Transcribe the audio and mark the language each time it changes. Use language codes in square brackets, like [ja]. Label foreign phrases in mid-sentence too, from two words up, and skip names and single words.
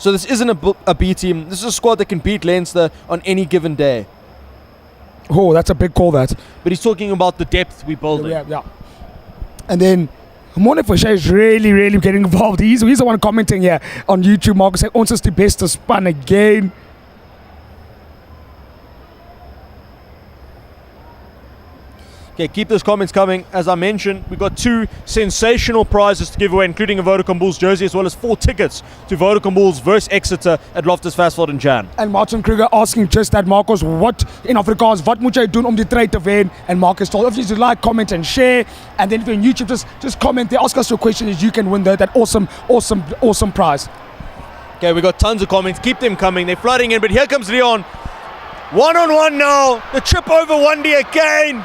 [en] So this isn't a B team. This is a squad that can beat Leinster on any given day. Oh, that's a big call, that. But he's talking about the depth we building. Yeah. And then Morne Fisher is really, really getting involved. He's the one commenting here on YouTube. Marcus saying, [af] ons is die beste span again. [en] Okay, keep those comments coming. As I mentioned, we've got 2 sensational prizes to give away, including a Vodacom Bulls jersey, as well as 4 tickets to Vodacom Bulls versus Exeter at Loftus Versfeld in Jan. And Martin Kruger asking just that, Marcus, what in Afrikaans, [af] wat moet jy doen om die trade te wen? [en] And Marcus told, if you like, comment and share. And then if you're on YouTube, just comment there, ask us your question, you can win that awesome prize. Okay, we got tons of comments. Keep them coming. They're flooding in, but here comes Leon. 1-on-1 now. The trip over Wendy again.